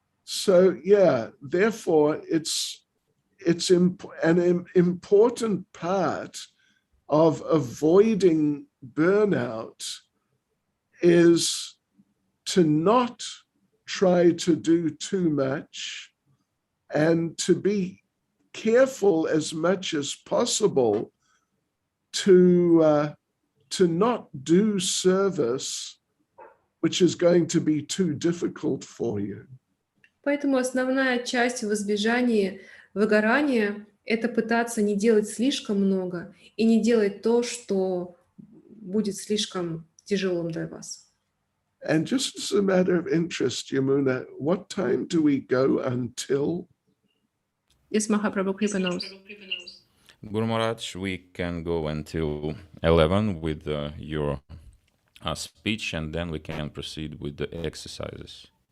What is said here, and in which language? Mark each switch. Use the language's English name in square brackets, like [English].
[English] So yeah, therefore it's an important part of avoiding burnout is to not try to do too much and to be careful as much as possible to not do service which is going to be too difficult for you. [Russian] Поэтому основная часть в избежании выгорания– это пытаться не делать слишком много и не делать то, что будет слишком тяжелым для вас. [English] And just as a matter of interest, Yamuna, what time do we go until? Yes, Mahaprabhu Kripa knows. Guru Maharaj, we can go until 11 with your speech, and then we can proceed with the exercises.